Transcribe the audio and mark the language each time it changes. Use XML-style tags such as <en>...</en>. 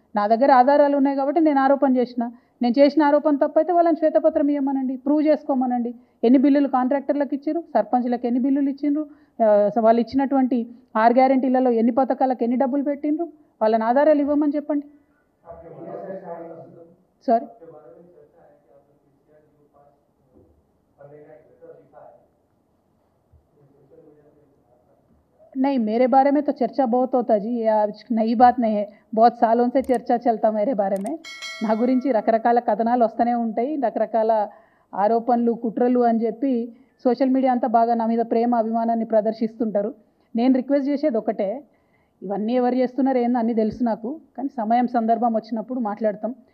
<te>నా దగ్గర ఆధారాలు ఉన్నాయి కాబట్టి నేను ఆరోపణ చేసిన. నేను చేసిన ఆరోపణ తప్పైతే వాళ్ళని శ్వేతపత్రం ఇవ్వమనండి, ప్రూవ్ చేసుకోమనండి. ఎన్ని బిల్లులు కాంట్రాక్టర్లకు ఇచ్చారు, సర్పంచ్లకు ఎన్ని బిల్లులు ఇచ్చిండ్రు, వాళ్ళు ఇచ్చినటువంటి 6 గ్యారెంటీలలో ఎన్ని పథకాలకు ఎన్ని డబ్బులు పెట్టిండ్రు, వాళ్ళని ఆధారాలు ఇవ్వమని చెప్పండి.</te> <hi>సారీ, नहीं, मेरे बारे में तो चर्चा बहुत होता जी, ये नई बात नहीं है. बहुत सालों से चर्चा चलता मेरे बारे में.</hi> <te>నా గురించి రకరకాల కథనాలు వస్తూనే ఉంటాయి, రకరకాల ఆరోపణలు కుట్రలు అని చెప్పి సోషల్ మీడియా అంతా బాగా నా మీద ప్రేమ అభిమానాన్ని ప్రదర్శిస్తుంటారు. నేను రిక్వెస్ట్ చేసేది ఒకటే, ఇవన్నీ ఎవరు చేస్తున్నారు ఏందో అన్నీ తెలుసు నాకు, కానీ సమయం సందర్భం వచ్చినప్పుడు మాట్లాడతాం.</te>